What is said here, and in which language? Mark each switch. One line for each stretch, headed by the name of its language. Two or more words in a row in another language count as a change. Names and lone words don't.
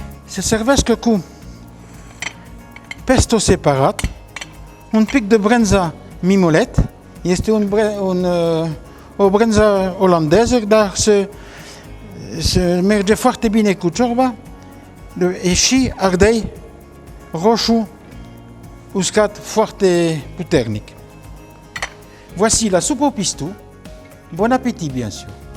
Romanian: se servesc cu pesto separat, un pic de brânză mimolet, este o brânză olandeză, dar se merge foarte bine cu ciorba, și ardei roșu uscat foarte puternic.
French: Voici la soupe au pistou. Bon appétit, bien sûr.